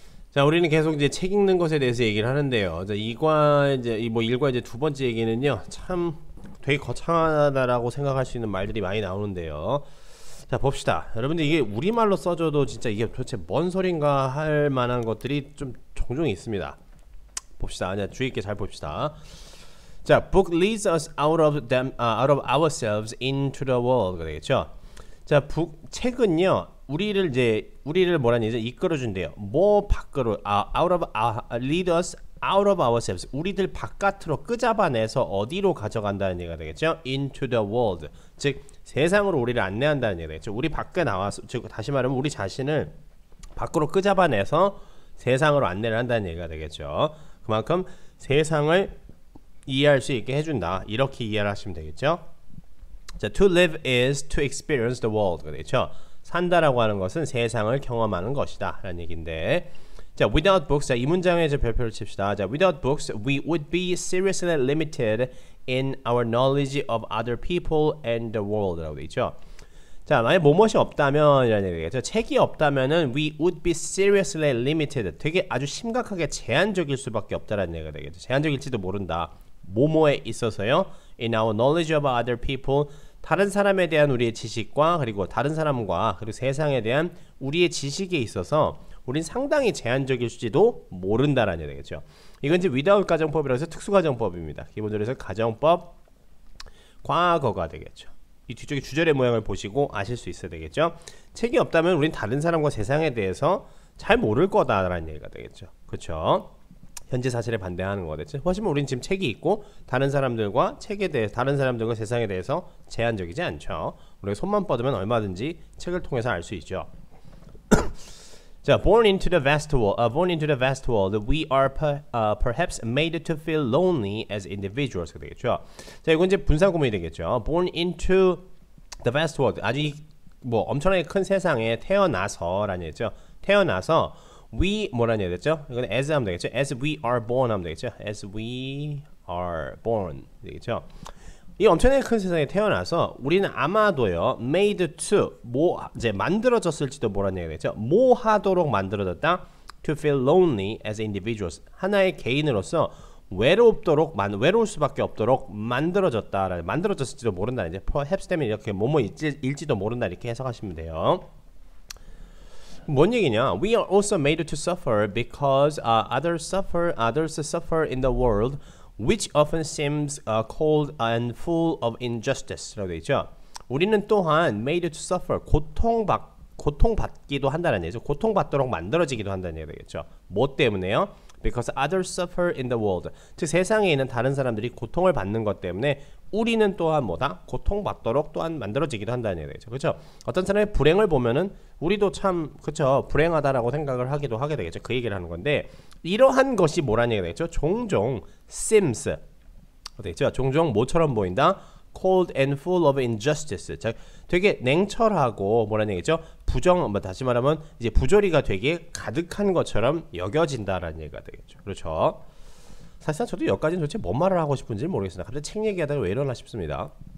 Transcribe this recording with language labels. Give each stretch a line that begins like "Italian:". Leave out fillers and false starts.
Korean: 자, 우리는 계속 이제 책 읽는 것에 대해서 얘기를 하는데요. 자, 일과 이제 두 번째 얘기는요, 참 되게 거창하다라고 생각할 수 있는 말들이 많이 나오는데요. 자, 봅시다. 여러분들, 이게 우리말로 써줘도 진짜 이게 도대체 뭔 소린가 할 만한 것들이 좀 종종 있습니다. 봅시다. 그냥 주의 있게 잘 봅시다.
English: 자, book leads us out of ourselves into the world가 되겠죠.
Korean: 자, 책은요, 우리를 뭐라니 이제 이끌어준대요. 뭐 밖으로,
English: lead us out of ourselves.
Korean: 우리들 바깥으로 끄잡아내서 어디로 가져간다는 얘기가 되겠죠.
English: into the world.
Korean: 즉, 세상으로 우리를 안내한다는 얘기가 되겠죠. 우리 밖에 나와서, 즉, 다시 말하면 우리 자신을 밖으로 끄잡아내서 세상으로 안내를 한다는 얘기가 되겠죠. 그만큼 세상을 이해할 수 있게 해준다. 이렇게 이해를 하시면 되겠죠.
English: 자, to live is to experience the world.
Korean: 그렇죠? 산다라고 하는 것은 세상을 경험하는 것이다. 라는 얘기인데, 자,
English: without books.
Korean: 자, 이 문장에 이제 별표를 칩시다.
English: 자, without books, we would be seriously limited in our knowledge of other people and the world.
Korean: 라고 되어 있죠. 자, 만약 뭐뭇이 없다면 이라는 얘기겠죠. 책이 없다면은
English: we would be seriously limited.
Korean: 되게 아주 심각하게 제한적일 수밖에 없다라는 얘기가 되겠죠. 제한적일지도 모른다. 뭐뭐에 있어서요.
English: In our knowledge of other people.
Korean: 다른 사람에 대한 우리의 지식과 그리고 다른 사람과 그리고 세상에 대한 우리의 지식에 있어서 우린 상당히 제한적일지도 모른다라는 얘기가 되겠죠. 이건 이제 without 가정법이라고 해서 특수가정법입니다. 기본적으로 해서 가정법 과거가 되겠죠. 이 뒤쪽에 주절의 모양을 보시고 아실 수 있어야 되겠죠. 책이 없다면 우린 다른 사람과 세상에 대해서 잘 모를 거다라는 얘기가 되겠죠. 그렇죠? 현재 사실에 반대하는 거겠죠. 하지만 우린 지금 책이 있고 다른 사람들과 다른 사람들과 세상에 대해서 제한적이지 않죠. 우리가 손만 뻗으면 얼마든지 책을 통해서 알 수 있죠.
English: 자, born into the vast world, we are perhaps made to feel lonely as individuals.
Korean: 되겠죠. 자, 이건 이제 분사 구문이 되겠죠.
English: born into the vast world,
Korean: 아주 뭐 엄청나게 큰 세상에 태어나서라는 얘기죠. 태어나서 we 뭐라는 얘기겠죠? 이건 as 하면 되겠죠.
English: as we are born 하면 되겠죠. as we are born 되겠죠.
Korean: 이 엄청나게 큰 세상에 태어나서 우리는 아마도요
English: made to
Korean: 이제 만들어졌을지도 모르는 얘기겠죠. 뭐 하도록 만들어졌다.
English: to feel lonely as individuals.
Korean: 하나의 개인으로서 외로울 수밖에 없도록 만들어졌을지도 모른다. 이제 perhaps 때문에 이렇게 일지도 모른다 이렇게 해석하시면 돼요. 뭔 얘기냐?
English: We are also made to suffer because others suffer in the world. Which often seems cold and full of injustice.
Korean: 라고 되어 있죠. 우리는 또한
English: made to suffer,
Korean: 고통받기도 한다는 얘기죠. 고통받도록 만들어지기도 한다는 얘기가 되겠죠. 뭐 때문에요?
English: Because others suffer in the world.
Korean: 즉 세상에 있는 다른 사람들이 고통을 받는 것 때문에 우리는 또한 뭐다? 고통받도록 또한 만들어지기도 한다는 얘기가 되겠죠. 그렇죠? 어떤 사람의 불행을 보면은 우리도 참 그렇죠. 불행하다라고 생각을 하게 되겠죠. 그 얘기를 하는 건데 이러한 것이 뭐라는 얘기가 되겠죠. 종종 seems 되겠죠. 종종 뭐처럼 보인다?
English: cold and full of injustice.
Korean: 자, 되게 냉철하고 뭐라는 얘기죠? 다시 말하면 이제 부조리가 되게 가득한 것처럼 여겨진다라는 얘기가 되겠죠. 그렇죠? 사실상 저도 여기까지는 도대체 뭔 말을 하고 싶은지 모르겠습니다. 갑자기 책 얘기하다가 왜 이러나 싶습니다.